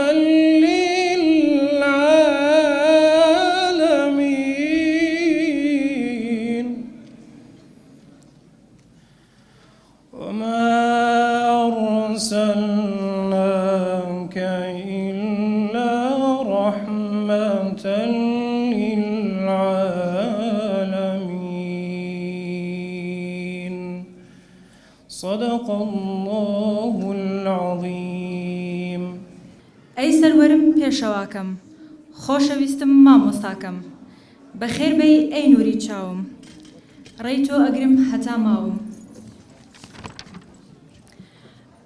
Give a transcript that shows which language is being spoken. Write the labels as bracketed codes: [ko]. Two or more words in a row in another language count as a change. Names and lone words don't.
[ar] للعالمين وما أرسلناك إلا رحمة للعالمين صدق الله العظيم. [ckb] ئەی سەروەرم پێشەواکەم، خۆشەویستم مامۆستاکەم، بەخێر بەی ئەی نووری چاوم، ڕێی تۆ ئەگرم هەتا ماوم.